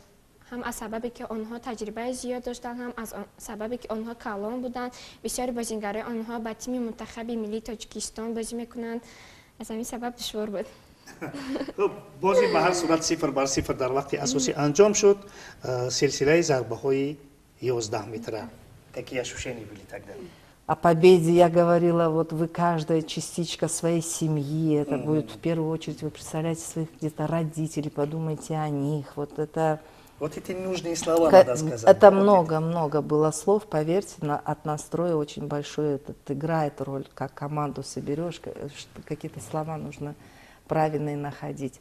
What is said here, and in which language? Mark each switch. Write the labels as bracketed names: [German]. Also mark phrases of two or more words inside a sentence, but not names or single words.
[Tajik] هم از سببی که آنها تجربه زیاد داشتن، هم از سببی که آنها کلان بودند. بسیاری بازیگران آنها با تیم منتخب ملی تاجیکستان بازی میکنند. از همین سبب دشوار بود. خب بازی به هر صورت 0-0 در وقت اساسی انجام شد. سلسله ضربه های 11 متره. [Russian] Какие ощущения были тогда? О победе я говорила, вот вы каждая частичка своей семьи, это будет в первую очередь, вы представляете своих где-то родителей, подумайте о них, вот это... Вот эти нужные слова надо сказать. Это Вот много было слов, поверьте, от настроя очень большой этот играет роль, как команду соберешь, какие-то слова нужно правильные находить.